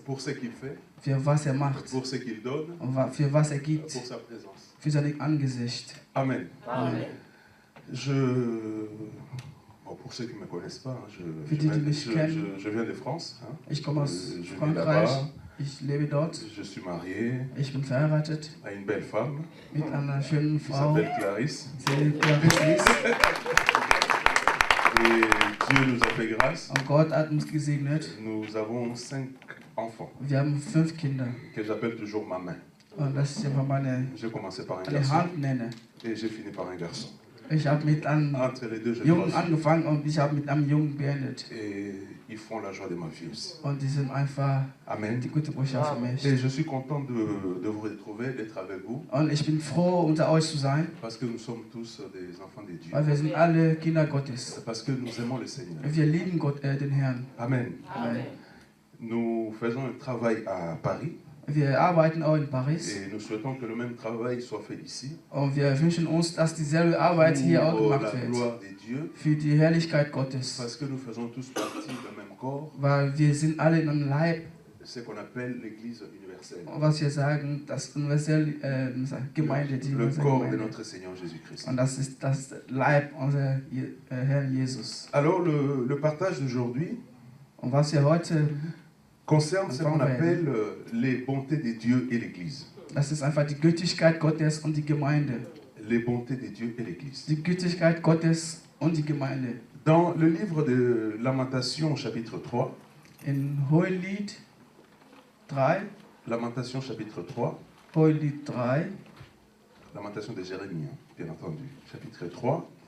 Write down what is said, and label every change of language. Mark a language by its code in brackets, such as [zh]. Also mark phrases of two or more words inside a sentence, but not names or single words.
[fr] Pour ce qu'il fait, [de] für was er macht [fr] pour ce qu'il donne, [de] und für was er gibt, [fr] pour sa présence. [de] für sein Angesicht. [fr] Amen. [de] Amen. [fr] Bon, pour ceux qui ne me connaissent pas, hein, [de] Für die, die mich kennen. [fr] je viens de France. Hein. [de] Ich komme aus [fr] Je vis [de] Frankreich, [fr] là-bas. [de] ich lebe dort, [fr] Je suis marié [de] ich bin verheiratet [fr] à une belle femme [de] mit einer schönen [fr] qui [de] Frau, [fr] s'appelle Clarisse. [de] sie Clarisse ist. [fr] Et Dieu nous a fait grâce. [de] Und Gott hat uns gesegnet. [fr] Nous avons 5 enfants [de] Wir haben 5 Kinder. [fr] que j'appelle toujours ma main. [de] Und das ist einfach [fr] J'ai commencé par un [de] meine [fr] garçon [de] Hand nenne. [fr] et j'ai fini par un garçon. [de] Ich habe mit einem [fr] Entre les deux, je [de] Jungen [fr] croise. [de] angefangen und ich habe mit einem Jungen beendet. [fr] Et ils font la joie de ma vie aussi. [de] Und die sind einfach [fr] Amen. [de] die gute Botschaft für mich. [fr] Et je suis content de vous retrouver, d'être avec vous, [de] Und ich bin froh, unter euch zu sein, [fr] parce que nous sommes tous des enfants de Dieu. [de] weil wir sind alle Kinder Gottes. [fr] Parce que nous aimons le Seigneur. [de] Wir lieben Gott, den Herrn. [fr] Amen. [de] Amen. [fr] Nous faisons un travail à Paris [de] Wir arbeiten auch in Paris [fr] et nous souhaitons que le même travail soit fait ici [de] und wir wünschen uns, dass dieselbe Arbeit hier auch [fr] pour la [de] gemacht wird. [fr] gloire de Dieu, [de] Für die Herrlichkeit Gottes. [fr] parce que nous faisons tous partie d'un même corps, [de] Weil wir sind alle in einem Leib, [fr] ce qu'on appelle l'Église universelle, [de] was wir sagen, das universelle Gemeinde, die [fr] le [de] unsere [fr] corps de [de] Gemeinde. [fr] notre Seigneur Jésus-Christ. [de] Und das ist das Leib unserer Herrn Jesus. [fr] Alors le partage d'aujourd'hui [de] Und was wir heute, [fr] concerne ce qu'on appelle les bontés de Dieu et l'Église. [de] das ist einfach die Gütigkeit Gottes und die Gemeinde. [fr] Les bontés de Dieu et l'Église. [de] Die Gütigkeit Gottes und die Gemeinde. [fr] Dans le livre de Lamentation, chapitre 3, [de] In Hohelied 3, [fr] Lamentation, chapitre 3, [de] Hohelied 3, [fr] Lamentation de Jérémie, hein, bien entendu, chapitre 3, la